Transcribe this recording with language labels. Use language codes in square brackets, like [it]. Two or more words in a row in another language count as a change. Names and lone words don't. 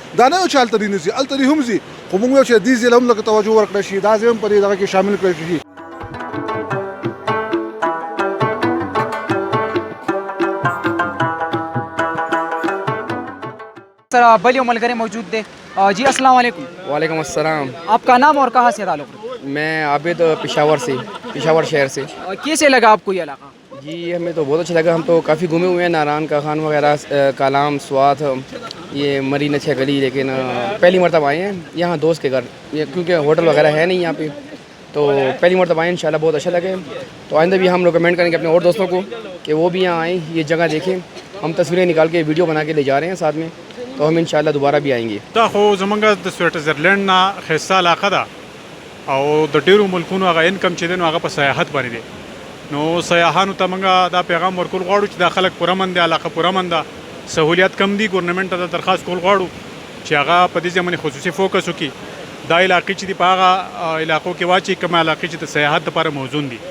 [ps] دا نه یو چې هلته دې نه ځي، هلته دې هم ځي، خو موږ ویل چې دې ځای له هم لږ توجه ورکړی شي، دا ځای هم په دې دغه کې شامل کړی شي. سر بل یو ملګری موجود دی. [ar] جی السلام علیکم. وعلیکم السلام. [ur] آپ کا نام اور کہاں سے تعلق ہے؟ میں عابد پشاور سے، پشاور شہر سے. کیسے لگا آپ کو یہ علاقہ؟ جی ہمیں تو بہت اچھا لگا، ہم تو کافی گھومے ہوئے ہیں، ناران کا خان وغیرہ، کالام، سوات، یہ مری نچھے گلی، لیکن پہلی مرتبہ آئے ہیں یہاں دوست کے گھر، کیونکہ ہوٹل وغیرہ ہے نہیں یہاں پہ، تو پہلی مرتبہ آئے، انشاءاللہ بہت اچھا لگے. تو آئندہ بھی ہم ریکمینڈ کریں گے اپنے اور دوستوں کو کہ وہ بھی یہاں آئیں، یہ جگہ دیکھیں. ہم تصویریں نکال کے ویڈیو بنا کے لے جا رہے ہیں ساتھ میں، تو ہم انشاءاللہ دوبارہ بھی آئیں گے. [ps] دا خو زمونږ د سویټزرلینډ نه ښایسته علاقه ده او د ډېرو ملکونو هغه انکم چې دی نو هغه په سیاحت باندې دی. نو سیاحانو ته موږ دا پیغام ورکول غواړو چې دا خلک پرامن دي، علاقه پرامن ده، سهولیات کم دي. ګورنمنټ ته دا درخواست کول غواړو چې هغه په دې ځای باندې خصوصي فوکس وکړي، دا علاقې چې دي په هغه علاقو کې واچي کومه علاقې چې د سیاحت دپاره موزون دي.